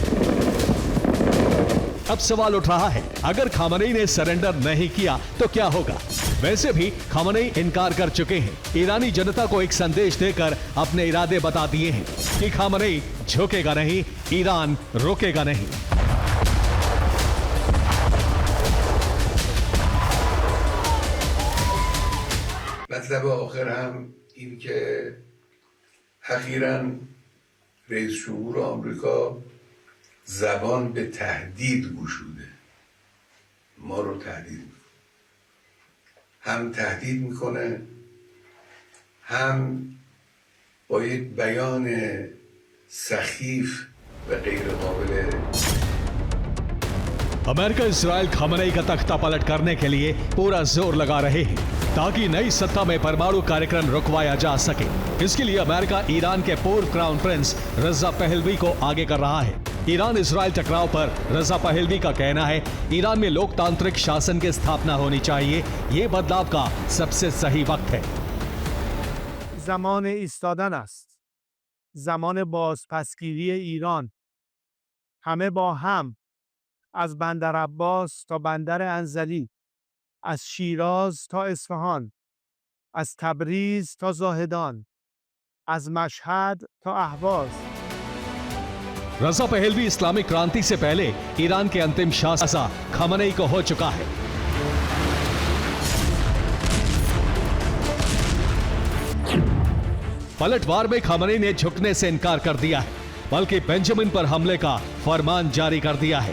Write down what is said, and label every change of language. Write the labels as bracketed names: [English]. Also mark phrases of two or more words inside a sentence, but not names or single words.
[Hindi] अब सवाल उठ रहा है, अगर खामनेई ने सरेंडर नहीं किया तो क्या होगा? वैसे भी खामनेई इनकार कर चुके हैं। ईरानी जनता को एक संदेश देकर अपने इरादे बता दिए हैं कि खामनेई झुकेगा नहीं, ईरान रुकेगा नहीं। [Persian] مطلب آخر هم این که اخیراً رئیس جمهور آمریکا زبان به تهدید گشوده، ما رو تهدید میکنه، هم تهدید میکنه هم با یک بیان سخیف و غیر قابل [Hindi] अमेरिका इसराइल खमेनी का तख्ता पलट करने के लिए पूरा जोर लगा रहे हैं ताकि नई सत्ता में परमाणु कार्यक्रम रुकवाया जा सके। इसके लिए अमेरिका ईरान के पूर्व क्राउन प्रिंस रजा पहलवी को आगे कर रहा है। ईरान इसराइल टकराव पर रजा पहलवी का कहना है ईरान में लोकतांत्रिक शासन की स्थापना होनी चाहिए, ये बदलाव का सबसे सही वक्त है। [Persian] زمان ایستادن است. زمان بازپسگیری ایران. همه با هم از بندر عباس تا بندر انزلی، از شیراز تا اصفهان، از تبریز تا زاهدان، از مشهد تا اهواز. [Hindi] रजा पहलवी इस्लामिक क्रांति से पहले ईरान के अंतिम शासक खमेनी को हो चुका है। पलटवार में खमेनी ने झुकने से इनकार कर दिया है, बल्कि बेंजामिन पर हमले का फरमान जारी कर दिया है।